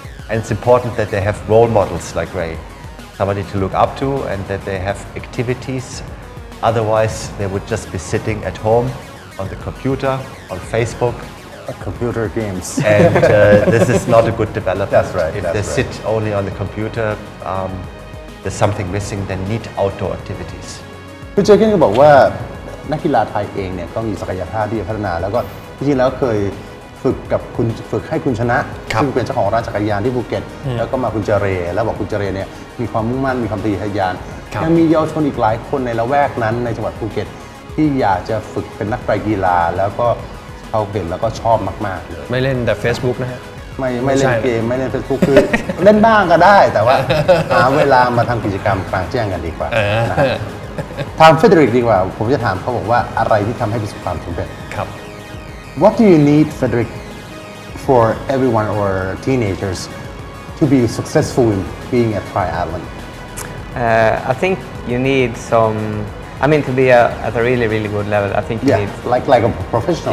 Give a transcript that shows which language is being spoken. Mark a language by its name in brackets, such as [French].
[English] And it's important that they have role models like Ray, somebody to look up to, and that they have activities. Otherwise, they would just be sitting at home on the computer, on Facebook. Computer games. And this is not a good development. That's right. If they sit only on the computer, there's something missing. They need outdoor activities. [Thai] คุณเจอร์เกนก็บอกว่านักกีฬาไทยเองเนี่ยก็มีศักยภาพที่จะพัฒนาแล้วก็จริงๆแล้วเคยฝึกให้คุณชนะซึ่งเป็นเจ้าของร้านจักรยานที่ภูเก็ตแล้วก็มาคุณเจเรแล้วบอกคุณเจเรเนี่ยมีความมุ่งมั่นมีความทะยานยังมีเยาวชนอีกหลายคนในละแวกนั้นในจังหวัดภูเก็ตที่อยากจะฝึกเป็นนักไตรกีฬาแล้วก็เขาเห็นแล้วก็ชอบมากๆเลย ไม่เล่นแต่ Facebook นะฮะ ไม่เล่นเกมไม่เล่น Facebook คือเล่นบ้างก็ได้แต่ว่าหาเวลามาทำกิจกรรมกลางแจ้งกันดีกว่าถามเฟเดริกดีกว่าผมจะถามเขาบอกว่าอะไรที่ทำให้ประสบความสำเร็จ ครับ [English] What do you need Fredrick for everyone or teenagers to be successful in being a triathlon? I think you need some. I mean, to be at a really, really good level, I think you need like a professional.